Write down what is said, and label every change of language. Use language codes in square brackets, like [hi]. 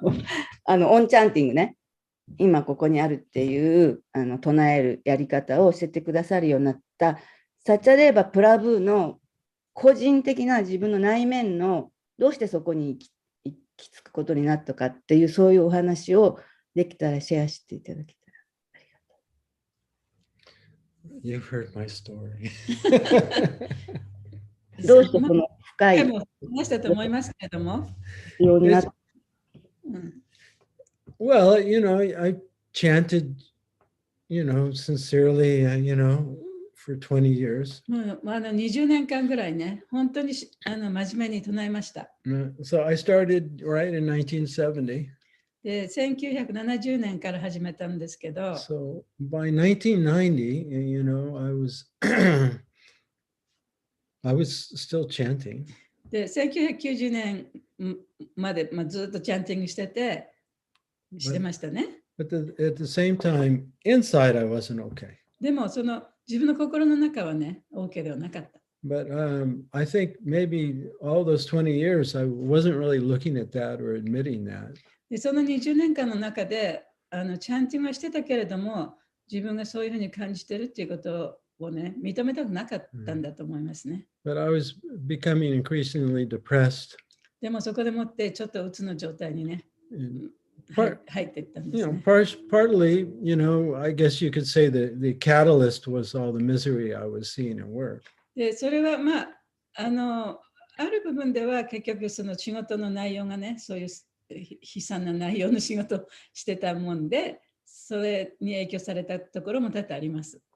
[ja] オンチャンティングね。今ここにあるっていう唱えるやり方を教えてくださるようになったサチャデーバ・プラブーの個人的な自分の内面のどうしてそこに行き着くことになったかっていうそういうお話をできたらシェアしていただけたらありがとう。 [en] You've heard my story. [ja] どうしてその深い話したと思いますけれども。ようになった。 [en] Well, I chanted, sincerely, for 20 years. [ja] 20年間ぐらいね、本当に真面目に唱えました。 [en] So I started right in 1970. [ja] で、1970年から始めたんですけど、 [en] So by 1990, I was still chanting. [ja] で、1990年まで、ずっとチャンティングしてましたね。 [en] But at the same time, inside I wasn't okay. [ja] でも、その自分の心の中はね、OK ではなかった。 [en] But I think maybe all those 20 years, I wasn't really looking at that or admitting that. [ja] で、その20年間の中で、チャンティングはしてたけれども、自分がそういうふうに感じてるっていうことをね、認めたくなかったんだと思いますね。 [en] But I was becoming increasingly depressed. [ja] でもそこでもってちょっとうつの状態にね、入っていったんですね。 [en] Partly, I guess you could say the catalyst was all the misery I was seeing at work. [ja] で、それはある部分では結局その仕事の内容がね、そういう悲惨な内容の仕事をしてたもんで、それに影響されたところも多々あります。